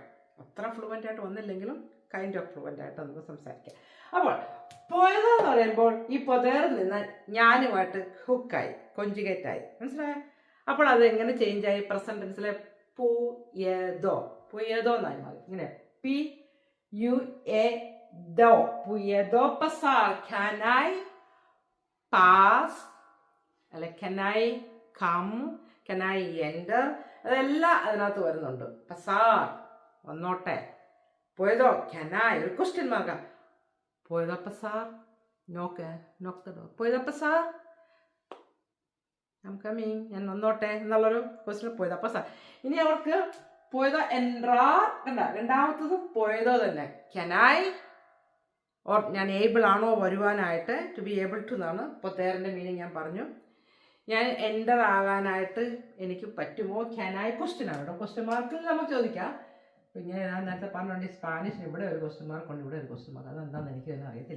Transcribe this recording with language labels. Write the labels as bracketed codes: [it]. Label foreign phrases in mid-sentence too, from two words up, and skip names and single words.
[ml] അത്ര ഫ്ലുവൻ്റ് ആയിട്ട് വന്നില്ലെങ്കിലും [en] kind of fluent [ml] ആയിട്ട് നമുക്ക് സംസാരിക്കാം. അപ്പോൾ puedo എന്ന് പറയുമ്പോൾ ഈ പൊതേറിൽ നിന്ന് ഞാനുമായിട്ട് ഹുക്കായി, കോൺജുഗേറ്റ് ആയി. മനസ്സിലായോ? അപ്പോൾ അത് എങ്ങനെ ചേഞ്ച് ആയി? [en] present tense [ml] puedo എന്നായി മാറി. ഇങ്ങനെ puedo. [es] puedo pasar. [en] can I pass അല്ലെ can I come, can I enter, [ml] അതെല്ലാം അതിനകത്ത് വരുന്നുണ്ട്. pasar വന്നോട്ടെ. puedo, [en] can I, [ml] ഒരു ക്വസ്റ്റ്യൻ മാർക്കാം. [es] puedo pasar, [en] knock the door. [es] puedo pasar, [en] I'm coming, [ml] ഞാൻ വന്നോട്ടെ എന്നുള്ളൊരു ക്വസ്റ്റ്യൻ [es] puedo pasar. [ml] ഇനി അവർക്ക് [es] puedo entrar [ml] കണ്ട, രണ്ടാമത്തത് puedo തന്നെ. [en] can I [ml] ഓർ ഞാൻ ഏബിൾ ആണോ വരുവാനായിട്ട്, [en] to be able to [ml] എന്നാണ് പൊതേറിൻ്റെ മീനിങ് ഞാൻ പറഞ്ഞു. ഞാൻ എൻ്റർ ആകാനായിട്ട് എനിക്ക് പറ്റുമോ, [en] can I [ml] ക്വസ്റ്റ്യൻ ആണ് കേട്ടോ. ക്വസ്റ്റ്യൻ മാർക്കിൽ നമുക്ക് ചോദിക്കാം. പിന്നെ ഞാൻ നേരത്തെ പറഞ്ഞുകൊണ്ട് ഈ സ്പാനിഷിന് ഇവിടെ ഒരു ക്വസ്റ്റ്യൻ മാർക്ക് ഉണ്ട്, ഇവിടെ ഒരു ക്വസ്റ്റ്യൻ മാർക്ക്. അതെന്താണെന്ന് എനിക്കൊന്നും അറിയത്തില്ല.